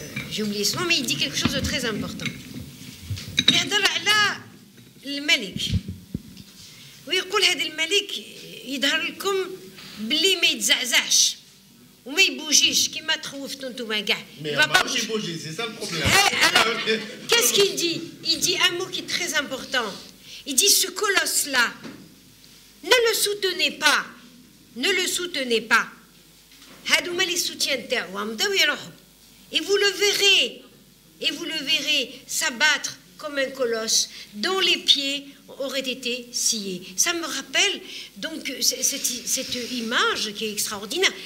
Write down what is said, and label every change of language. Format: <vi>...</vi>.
<fr>j'ai oublié ce nom, mais il dit quelque chose de très important.</fr> <ar>يهضر على الملك ويقول هذا الملك يظهر لكم باللي ما يتزعزعش وما يبوجيش كيما تخوفتوا نتوما كاع. ماشي يبوجي، سي سا البروبليم.</ar> <fr>Alors, qu'est-ce qu'il dit? Il dit un mot qui est très important. Il dit ce colosse-là, ne le soutenez pas. Ne le soutenez pas.</fr> <ar>هادوما</ar> <fr>les soutiens</fr> <ar>تاعو بداو يروحوا.</ar> <fr>Et vous le verrez s'abattre comme un colosse dont les pieds auraient été sciés. Ça me rappelle donc cette image qui est extraordinaire.</fr>